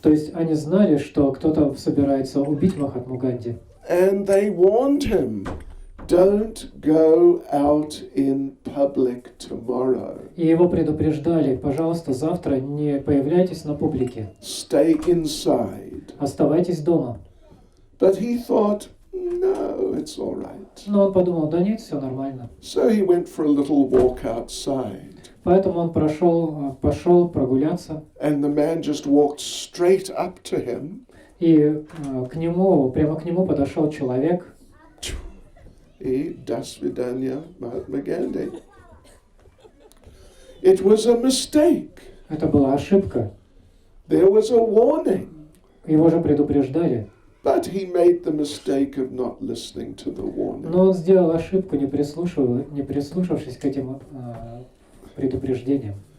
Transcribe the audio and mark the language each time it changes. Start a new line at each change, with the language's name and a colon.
Russian: То есть они знали, что кто-то собирается убить Махатму Ганди.
English: And they warned him, don't go out in public tomorrow.
Russian: И его предупреждали, пожалуйста, завтра не появляйтесь на публике.
English: Stay inside.
Russian: Оставайтесь дома.
English: But he thought, no, it's all right.
Russian: Но он подумал, да нет, все нормально.
English: So he went for a little walk outside.
Russian: Поэтому он пошел прогуляться.
English: And the man just walked straight up to him.
Russian: И прямо к нему подошел человек. И до свидания, Mahatma Gandhi.
English: It was a mistake.
Russian: Это была ошибка.
English: There was a warning.
Russian: Его же предупреждали.
English: But he made the mistake of not listening to the warning.
Russian: Но он сделал ошибку, не прислушавшись к этим предупреждениям.